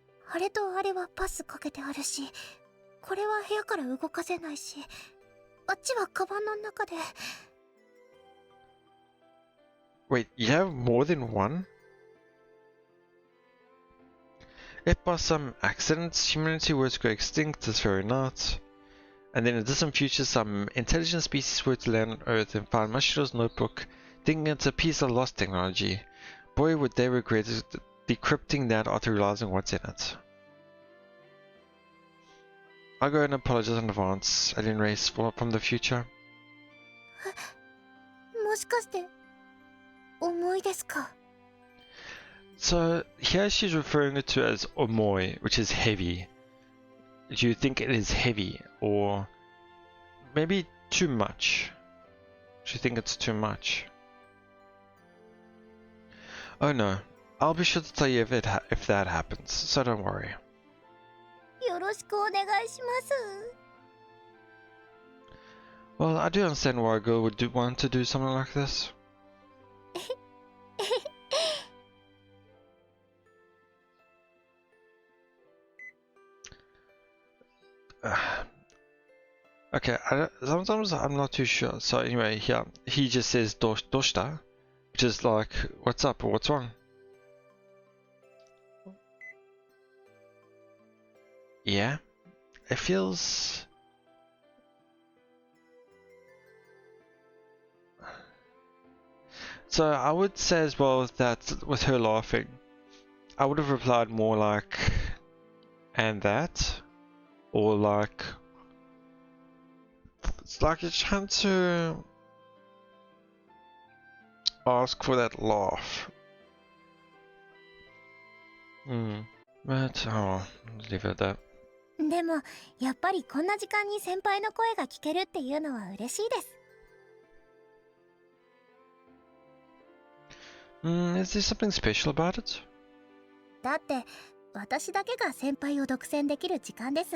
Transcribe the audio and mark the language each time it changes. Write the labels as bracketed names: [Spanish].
[Japanese] あれとあれはパスかけてあるし、これは部屋から動かせないし、あっちはカバンの中で。 [English] Wait, you have more than one? If by some accident humanity were to go extinct this very night, and then in a distant future some intelligent species were to land on Earth and find Mashiro's notebook, thinking it's a piece of lost technology, boy would they regret decrypting that after realizing what's in it. I'll go and apologize in advance, alien race from the future. [Japanese] もしかして重いですか? [English] So here she's referring to it as omoi, which is heavy. Do you think it is heavy, or maybe too much? Do you think it's too much? Oh no, I'll be sure to tell you if that happens, so don't worry. [Japanese] よろしくお願いします。 [English] Well, I do understand why a girl would want to do something like this. Okay, sometimes I'm not too sure. So anyway, here he just says doshita, which is like, what's up or what's wrong? Yeah, it feels... So I would say as well that with her laughing, I would have replied more like, and that, or like, it's like you're trying to ask for that laugh. But, oh, let's leave it at that. [Japanese] でもやっぱりこんな時間に先輩の声が聞けるっていうのは嬉しいです。 [English] Is there something special about it? [Japanese] だって私だけが先輩を独占できる時間です。